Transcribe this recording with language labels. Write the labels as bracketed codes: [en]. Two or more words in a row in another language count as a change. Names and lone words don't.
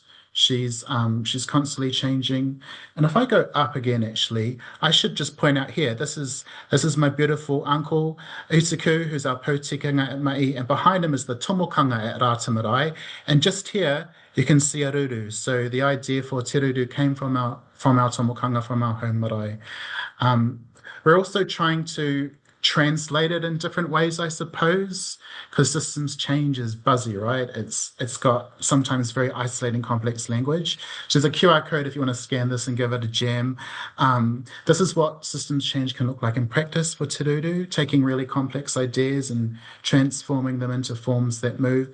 [en] She's constantly changing. And if I go up again, actually, I should just point out here, this is my beautiful uncle, Utuku, who's our potikanga at Mahi, and behind him is the tomokanga at Rātamarai. And just here, you can see a ruru. So the idea for [mi] te ruru [en] came from our tomokanga, from our home marae. Um, we're also trying to translate it in different ways, I suppose, because systems change is buzzy, right? It's got sometimes very isolating, complex language. So there's a QR code if you want to scan this and give it a jam. This is what systems change can look like in practice for Te Ruru, taking really complex ideas and transforming them into forms that move.